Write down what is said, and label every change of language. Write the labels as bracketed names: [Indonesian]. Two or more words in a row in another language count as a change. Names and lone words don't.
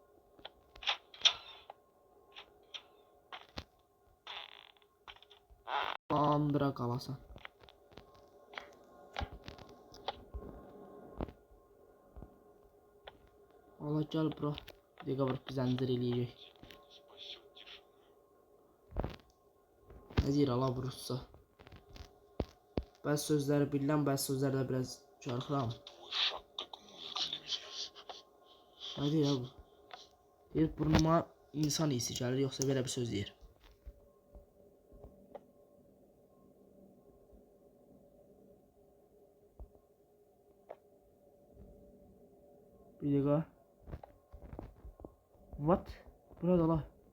[Azerbaijani] Andıra qalasan. Allah gel bura. Dəqiqə vurub bir zəncir eləyəcək. [Russian] Спасет тишина. [Azerbaijani] Ne deyir ala bu rusca? Bəzi sözləri bilirəm, bəzi sözlərdə biraz çarxıram. [Russian] Твой шаг как музыка для меня. [Azerbaijani] Ne deyir bu? Deyir burnuma insan iyisi gəlir, yoxsa belə bir söz deyir. [Turkish] Bir dakika. [Azerbaijani] What? Burada la.